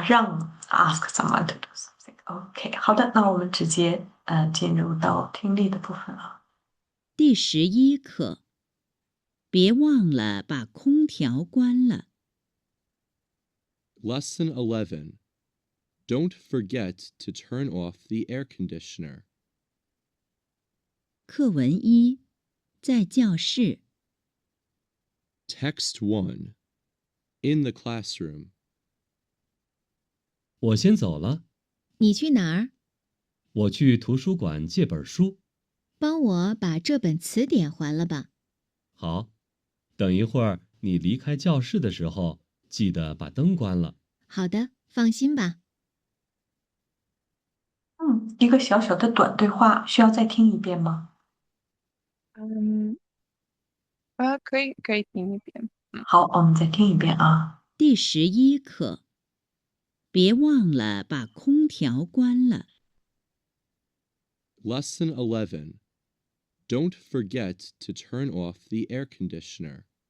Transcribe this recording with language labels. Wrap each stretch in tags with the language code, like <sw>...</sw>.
<en>让 ask someone to do something.</en> <zh>OK，好的，那我们直接进入到听力的部分啊。第11课，别忘了把空调关了。</zh> <en>Lesson 11. Don't forget to turn off the air conditioner.</en> <zh>课文1，在教室。</zh> <en>Text 1. In the classroom.</en> <zh>我先走了，你去哪儿？我去图书馆借本书。帮我把这本词典还了吧。好，等一会儿你离开教室的时候，记得把灯关了。好的，放心吧。一个小小的短对话，需要再听一遍吗？可以听一遍。好，我们再听一遍啊。第11课，别忘了把空调关了。</zh> <en>Lesson 11. Don't forget to turn off the air conditioner.</en>